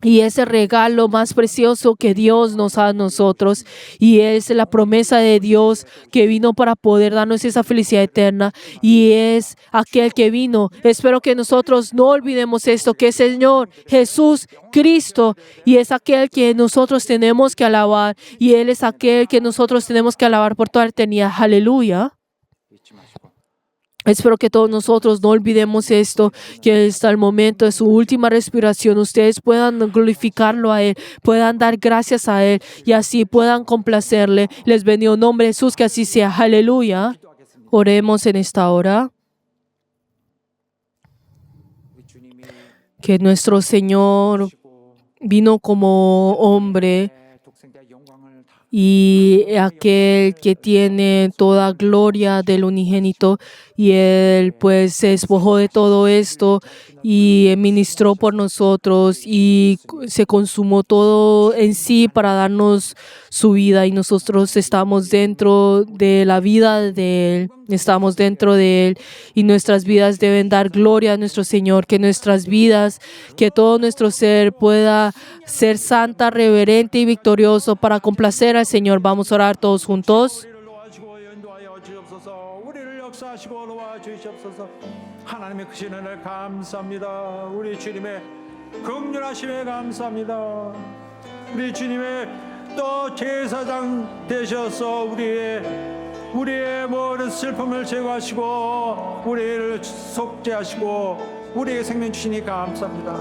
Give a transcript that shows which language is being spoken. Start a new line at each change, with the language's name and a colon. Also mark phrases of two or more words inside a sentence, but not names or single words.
Spanish: Y ese regalo más precioso que Dios nos da a nosotros, y es la promesa de Dios que vino para poder darnos esa felicidad eterna, y es aquel que vino. Espero que nosotros no olvidemos esto, que es el Señor Jesús Cristo, y es aquel que nosotros tenemos que alabar, y Él es aquel que nosotros tenemos que alabar por toda la eternidad. Aleluya.
Korean: 잊지 마시고
Spanish: Espero que todos nosotros no olvidemos esto, que hasta el momento de su última respiración ustedes puedan glorificarlo a Él, puedan dar gracias a Él y así puedan complacerle. Les bendigo en nombre de Jesús, que así sea. Aleluya. Oremos en esta hora.
Korean: 우리 주님이
Spanish: Que nuestro Señor vino como hombre
Korean: 독생자의 영광을 다
Spanish: y aquel que tiene toda gloria del unigénito, y Él pues se despojó de todo esto y ministró por nosotros y se consumó todo en sí para darnos su vida, y nosotros estamos dentro de la vida de Él, estamos dentro de Él, y nuestras vidas deben dar gloria a nuestro Señor, que nuestras vidas, que todo nuestro ser pueda ser santa, reverente y victorioso para complacer al Señor. Vamos a orar todos juntos.
Korean: 우리를 도와주시고 인도하여 주옵소서. 우리를 역사하시고 도와주시옵소서. 하나님의 크신 은혜를 감사합니다. 우리 주님의 긍휼하심에 감사합니다. 우리 주님의 또 제사장 되셔서 우리의 모든 슬픔을 제거하시고 우리를 속죄하시고 우리에게 생명 주시니 감사합니다.